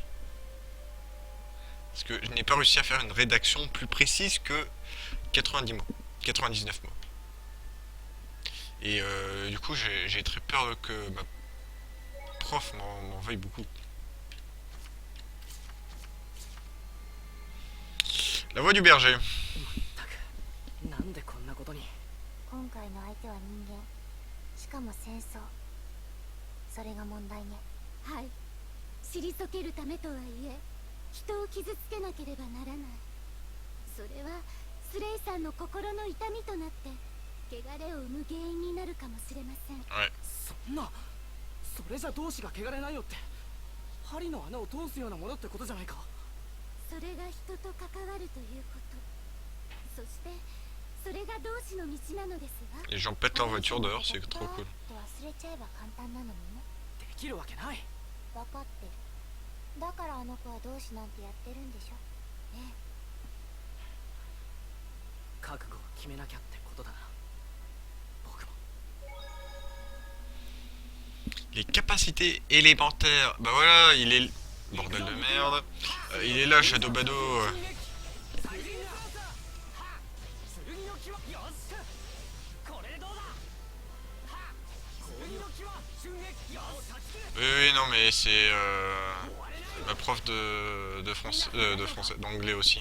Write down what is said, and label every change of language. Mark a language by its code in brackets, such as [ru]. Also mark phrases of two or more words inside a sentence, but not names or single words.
[fr] Parce que je n'ai pas réussi à faire une rédaction plus précise que 90 mots, 99 mots. Et du coup, j'ai très peur que ma prof m'en veuille beaucoup. La voix du berger. [ja] なんでこんなことに。今回の相手は人間、しかも戦争。それが問題ね。はい。退けるためとはいえ、人を傷つけなければならない。それはスレイさんの心の痛みとなって汚れを生む原因になるかもしれません。 [fr] Ouais. [ja] そんな、それじゃ同志が汚れないよって、針の穴を通すようなものってことじゃないか。それが人と関わるということ。そしてそれが同志の道なのですが。 [fr] Les gens pètent leur voiture dehors, c'est trop cool. [ja] と忘れちゃえば簡単なのにね。できるわけない。分かってる。だからあの子は同志なんてやってるんでしょ。ねえ。覚悟を決めなきゃってことだな。僕も。 [fr] Les capacités élémentaires. Bah voilà, il est... Bordel de merde. Il est là, Shadow Bado. Oui, non, mais c'est ma prof de français, d'anglais aussi.